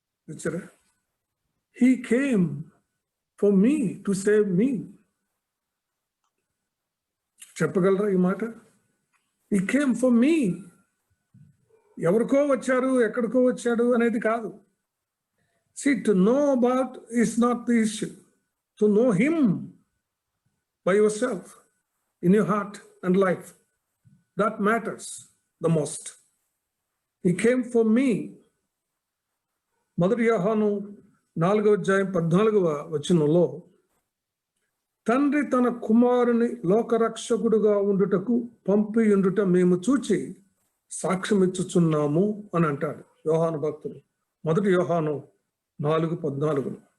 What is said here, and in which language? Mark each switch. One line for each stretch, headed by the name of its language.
Telugu: చూచారా?
English: He came for me to save me.
Telugu: చెప్పగలరా ఈ మాట?
English: He came for me.
Telugu: ఎవరికో వచ్చారు, ఎక్కడికో వచ్చాడు అనేది కాదు.
English: See, to know about is not the issue. To know him by yourself, in your heart and life, that matters the most. He came for me.
Telugu: 1 యోహాను 4వ అధ్యాయం 14వ వచనంలో, తండ్రి తన కుమారుని లోకరక్షకుడుగా ఉండుటకు పంపియుండుట మేము చూచి సాక్ష్యం ఇచ్చుచున్నాము అని అంటాడు యోహాను భక్తుడు. 1 యోహాను 4:14.